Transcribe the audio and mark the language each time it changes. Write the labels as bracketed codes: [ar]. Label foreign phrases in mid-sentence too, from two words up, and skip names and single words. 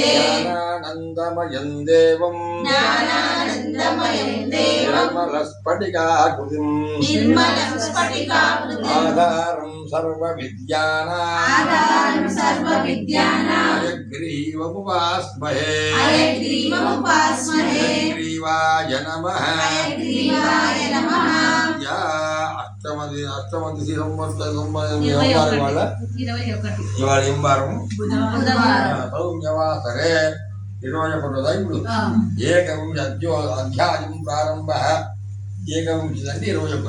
[sa] ज्ञानानन्दमयं देवं निर्मलस्फटिकाकृतिम् आधारं सर्वविद्यानां हयग्रीवमुपास्महे हयग्रीवाय नमः [te] అష్టమది ఇవాళ ఏం వారం సౌమ్యవాసరే 21వ ఇప్పుడు ఏకవింశ అధ్యాయం ప్రారంభ ఏకవింశతి అంటే 21.